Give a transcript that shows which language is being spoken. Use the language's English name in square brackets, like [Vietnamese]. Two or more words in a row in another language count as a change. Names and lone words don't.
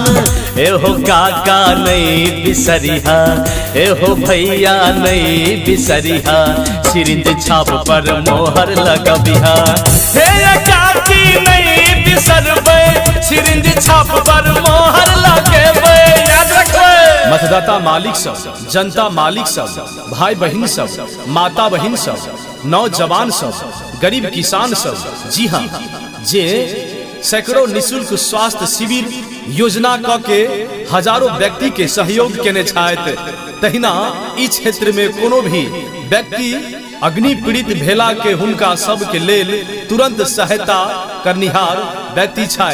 [Maithili] एहो काका नहीं बिसरिहा, एहो भैया नहीं बिसरिहा, सिरिंज छाप पर मोहर लगबिहा। हे काकी नहीं बिसरबे, सिरिंज छाप पर मोहर लगेबे। याद रखबे, मतदाता मालिक सब, जनता मालिक सब, भाई बहन सब, माता बहन सब, नौजवान सब, गरीब किसान सब। जी हाँ, जे सैकड़ों निःशुल्क स्वास्थ्य शिविर योजना क के हजारों व्यक्ति के सहयोग केने छथि, तहिना इस क्षेत्र में कोनो भी व्यक्ति अग्नि पीड़ित भेला के हुनका सब के लेल तुरंत सहायता करनिहार व्यक्ति छथि।